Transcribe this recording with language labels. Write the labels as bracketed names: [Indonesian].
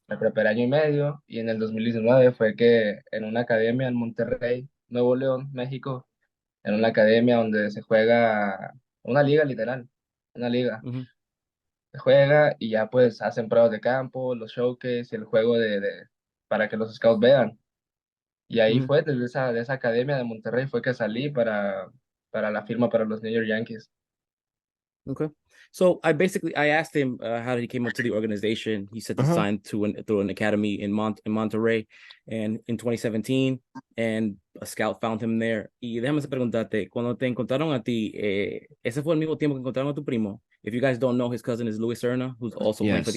[Spanish] Me preparé año y medio y en el 2019 fue que en una academia en Monterrey, Nuevo León, México, en una academia donde se juega una liga literal, una liga. ujú, Se juega y ya pues hacen pruebas de campo, los showcases y el juego para que los scouts vean. Y ahí ujú. fue, desde de esa academia de Monterrey fue que salí para la firma para los New York Yankees. [English] Okay. So I asked him how he came up to the organization. He said he Ajá. signed through an academy in Monterrey and in 2017 and a scout found him there. [Spanish] Y déjame preguntarte, cuando te encontraron a ti, ese fue el mismo tiempo que encontraron a tu primo. [English] If you guys don't know, his cousin is Luis Serna, who's also playing for the